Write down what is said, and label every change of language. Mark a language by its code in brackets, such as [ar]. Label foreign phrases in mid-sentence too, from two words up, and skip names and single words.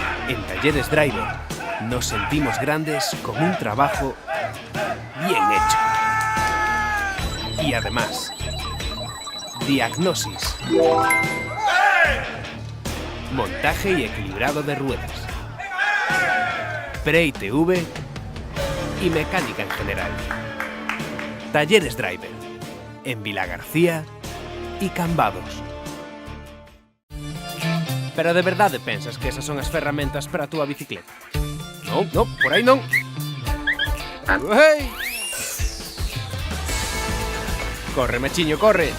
[es] En Talleres Driver nos sentimos grandes con un trabajo bien hecho. Y además, diagnosis, montaje y equilibrado de ruedas, pre-ITV y mecánica en general. Talleres Driver, en Vilagarcía y Cambados. [gl] Pero de verdade pensas que esas son as ferramentas para a túa bicicleta? Non, non, por aí non. Uei! Corre, machiño, corre.